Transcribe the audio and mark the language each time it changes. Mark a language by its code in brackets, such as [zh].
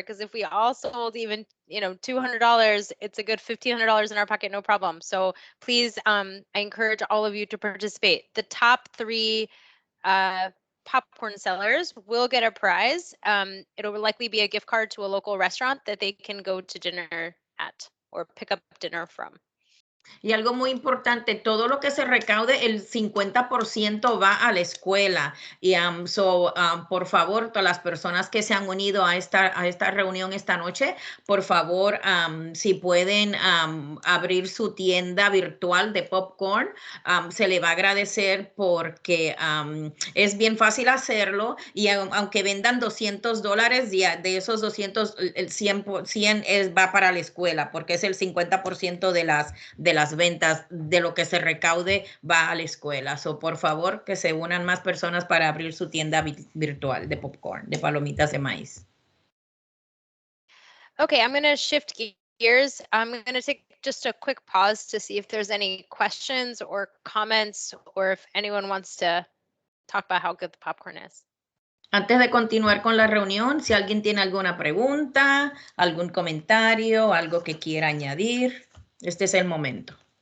[en] Because if we all sold even, $200, it's a good $1,500 in our pocket, no problem. So please, I encourage all of you to participate. The top 3 popcorn sellers will get a prize. It'll likely be a gift card to a local restaurant that they can go to dinner at or pick up dinner from. [es] Y algo muy importante, todo lo que se recaude, el 50% va a la escuela. Y por favor, todas las personas que se han unido a esta reunión esta noche, por favor, si pueden abrir su tienda virtual de popcorn, se le va a agradecer porque es bien fácil hacerlo y aunque vendan $200, de esos 200, el 100 va para la escuela porque es el 50% de las ventas, de lo que se recaude va a la escuela. So, por favor, que se unan más personas para abrir su tienda virtual de popcorn, de palomitas de maíz. [en] Okay, I'm going to shift gears. I'm going to take just a quick pause to see if there's any questions or comments or if anyone wants to talk about how good the popcorn is. [es] Antes de continuar con la reunión, si alguien tiene alguna pregunta, algún comentario, algo que quiera añadir, este es el momento.